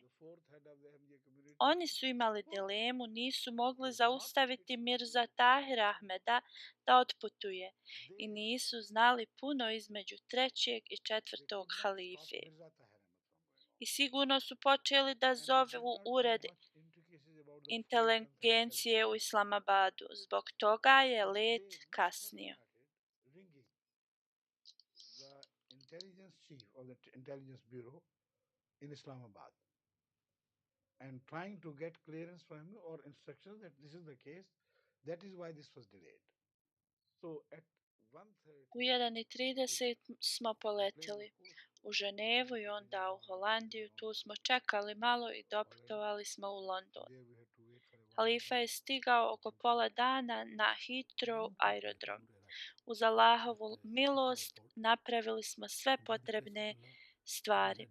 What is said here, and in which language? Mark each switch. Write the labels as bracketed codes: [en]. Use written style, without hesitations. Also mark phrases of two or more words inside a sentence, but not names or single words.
[bs] Oni su imali dilemu, nisu mogli zaustaviti Mirza Tahir Ahmeda da otputuje i nisu znali puno između trećeg i četvrtog halife. I sigurno su počeli da zovu ured inteligencije u Islamabadu. Zbog toga je let kasnio. [en] And trying to get clearance from him or instructions that this is the case, that is why this was delayed. So at 1:30 [bs] U 1:30 smo poletili u Ženevu i onda u Holandiju. Tu smo čekali malo i doputovali smo u London. Halifa je stigao oko pola dana na Heathrow aerodrom. Uz Allahovu milost napravili smo sve potrebne stvari.